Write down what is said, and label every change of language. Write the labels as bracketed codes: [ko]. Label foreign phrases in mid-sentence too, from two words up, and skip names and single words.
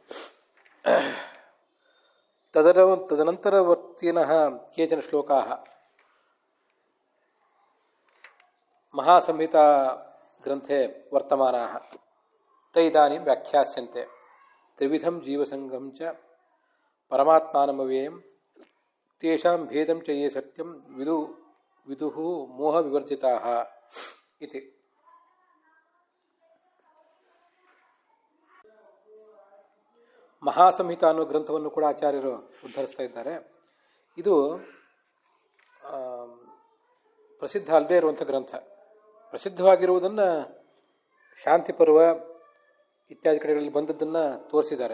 [sa] ತದನಂತರವರ್ತಿನಃ ಕೇಚನ ಶ್ಲೋಕಾಃ ಮಹಾಸಂಹಿತಾ ಗ್ರಂಥೆ ವರ್ತಮಾನಾಃ ತೈದಾನಿಂ ವ್ಯಾಖ್ಯಾಸ್ಯಂತೆ. ತ್ರಿವಿಧಂ ಜೀವಸಂಗಂ ಚ ಪರಮಾತ್ಮಾನಮವ್ಯಯಂ ತೇಷಾಂ ಭೇದಂ ಚ ಯೇ ಸತ್ಯಂ ವಿದುಃ ಮೋಹ ವಿವರ್ಜಿತಾಃ ಇತಿ. [kn] ಮಹಾಸಂಹಿತ ಅನ್ನೋ ಗ್ರಂಥವನ್ನು ಕೂಡ ಆಚಾರ್ಯರು ಉದ್ಧರಿಸ್ತಾ ಇದ್ದಾರೆ. ಇದು ಪ್ರಸಿದ್ಧ ಅಲ್ಲದೇ ಇರುವಂಥ ಗ್ರಂಥ. ಪ್ರಸಿದ್ಧವಾಗಿರುವುದನ್ನು ಶಾಂತಿ ಪರ್ವ ಇತ್ಯಾದಿ ಕಡೆಗಳಲ್ಲಿ ಬಂದದ್ದನ್ನು ತೋರಿಸಿದ್ದಾರೆ.